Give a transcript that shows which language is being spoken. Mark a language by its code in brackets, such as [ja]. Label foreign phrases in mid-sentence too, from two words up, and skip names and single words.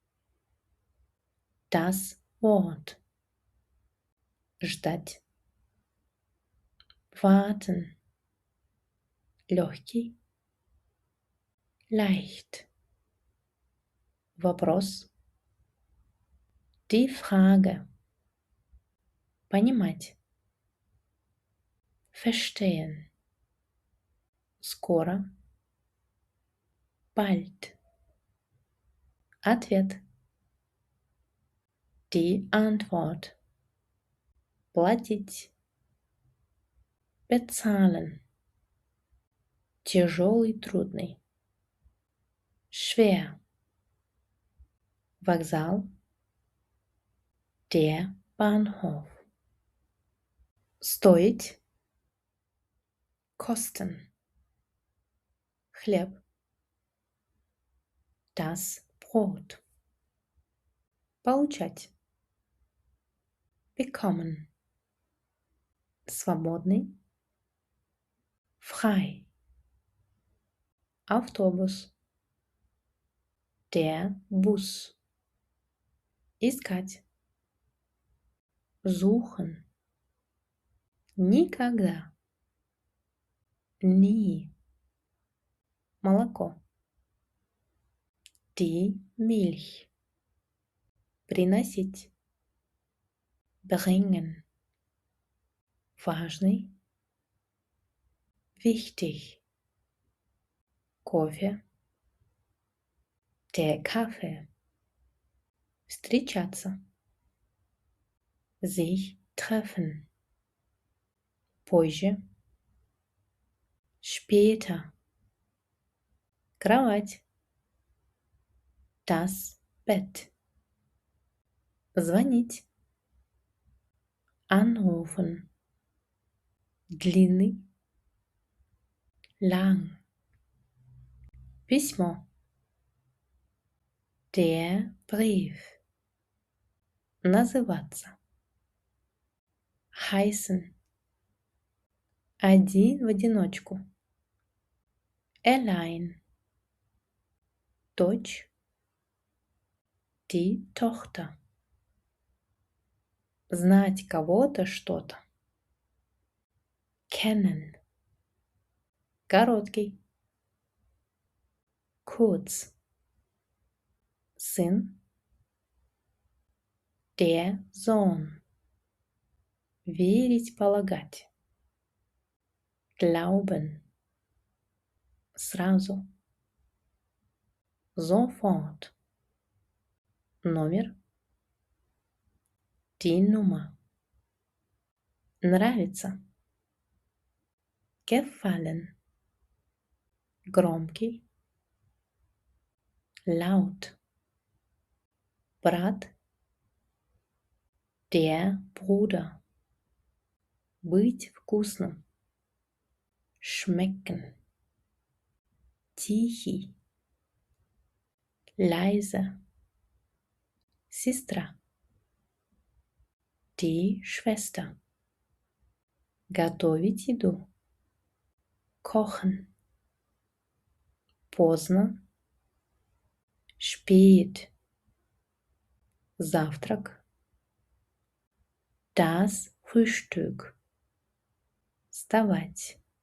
[de] das Wort, ждать, warten, легкий, leicht, вопрос, die Frage, понимать, verstehen, скоро, bald, ответ, die Antwort, платить, bezahlen, [ru] тяжелый, трудный, [de] schwer, вокзал, der Bahnhof, стоить, kosten, хлеб, das Brot, получать, bekommen, свободный, frei, автобус, der Bus, [ru] искать, suchen, никогда, nie, молоко, [de] die Milch, приносить, bringen, важный, wichtig, кофе, der Kaffee, встречаться, sich treffen, позже, Später. Кровать. Das Bett. [ru] Звонить. Anrufen. Длинный. Lang. Письмо. [de] Der Brief. [ru] Называться. Heißen. Один в одиночку. Allein. Дочь. [de] Die Tochter. [ru] Знать кого-то что-то. Kennen. Короткий. Kurz. Сын. [de] Der Sohn. [ru] Верить, полагать. Glauben. Сразу. Sofort. Номер. [de] Die Nummer. Нравится. [ru] Gefallen. Громкий. Laut. Брат. [de] Der Bruder. [ru] Быть вкусным. Schmecken. Тихий. Leise. Сестра. [de] Die Schwester. [ru] Готовить еду. Kochen. Поздно. Spät. Завтрак. [de] Das Frühstück. [ru] Вставать.